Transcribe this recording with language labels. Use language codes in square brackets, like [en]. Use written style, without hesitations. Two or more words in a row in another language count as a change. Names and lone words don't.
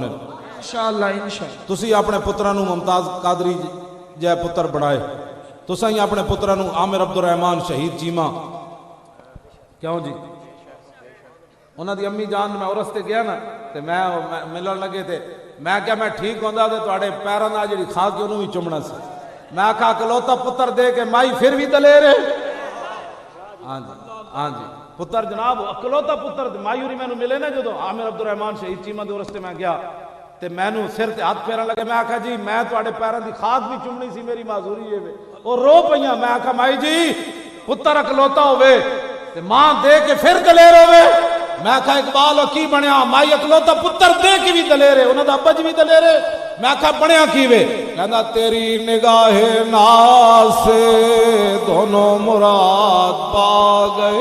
[ar] انشاءاللہ انشاءاللہ. [pa] تسی اپنے پترانو ممتاز قادری جے پتر بڑھائے. تساں ہی اپنے پترانو عامر عبدالرحمن شہید چیمہ. کیوں جی انہاں دی امی جان میں عرس تے گیا نا تے میں ملن لگے تھے. میں کہا میں ٹھیک ہوندا تے تواڈے پیراں نال جڑی کھا کے انہوں بھی چمنا سی. میں آکھا اکلوتا پتر دے کے مائی پھر بھی دلیر ہے. ہاں جی پتر جناب اکلوتا پتر مائی ہوری میں نے ملے نا جدو عامر عبدالرحمن شہید چیمہ دے عرس تے میں گیا تے میں نو سر تے ہاتھ پیران لگے. میں آکھا جی میں تواڈے پیراں دی خاک بھی چمنی سی، میری معذوری ہے اور رو پئیاں. میں آکھا مائی جی پتر اکلوتا ہوئے تے ماں دے کے پھر دلیر ہوئے. میں کہا اقبال کی بنیا مائی اکلوتا پتر دے کی بھی دلیرے انہوں دا ابا جی بھی دلیرے. میں کہا بنیا کی وے؟ [ur] کہنا تیری نگاہ ناز سے دونوں مراد پا گئے.